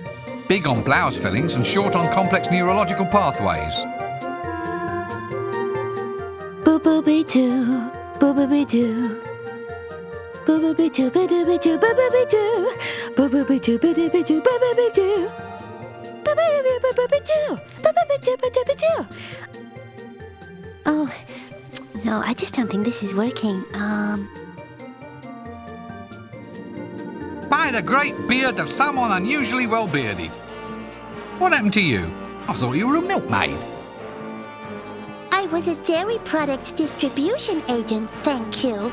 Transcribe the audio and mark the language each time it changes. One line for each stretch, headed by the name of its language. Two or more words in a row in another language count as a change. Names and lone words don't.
English: Big on blouse fillings and short on complex neurological pathways. Boo-boo-be-doo, boo-boo-be-doo. Boo-boo-be-doo, boo-doo-be-doo, boo-boo-be-doo. Boo-boo-be-doo, boo-doo-be-doo, boo-boo-be-doo. Boo-boo-be-doo, boo-boo-be-doo, boo-boo-be-doo, boo-doo-be-doo. Oh, no, I just don't think this is working. By the great beard of someone unusually well bearded. What happened to you? I thought you were a milkmaid. I was a dairy products distribution agent, thank you.